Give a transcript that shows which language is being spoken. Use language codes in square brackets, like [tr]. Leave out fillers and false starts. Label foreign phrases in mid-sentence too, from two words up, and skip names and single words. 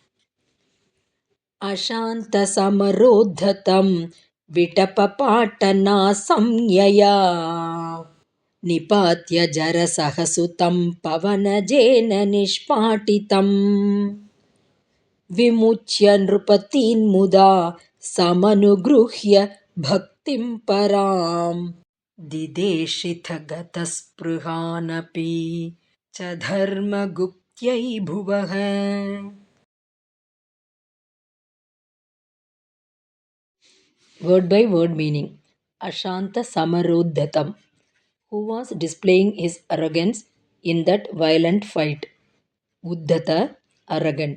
[sa] ಅಶಾಂತ ಸಮರೋದ್ಧತಂ ವಿಟಪಪಾಟನಾ ಸಂಜ್ಞಯಾ ನಿಪಾತ್ಯ ಜರಸಹಸುತಂ ಪವನಜೇನ ನಿಷ್ಪಾಟಿತಂ ವಿಮುಚ್ಯ ನೃಪತೀನ್ಮುದಾ ಸಮನುಗೃಹ್ಯ ಭಕ್ತಿಂ ಪರಾಂ ದಿದೇಶಿತಗತಸ್ಪೃಹಾನಪಿ ಚ ಧರ್ಮಗುಪ್ತ್ಯೈ ಭುವಃ. [en] Word by word meaning. [sa] अशान्त समरोद्धतम्, [en] who was displaying his arrogance in that violent fight. Uddhata, arrogant.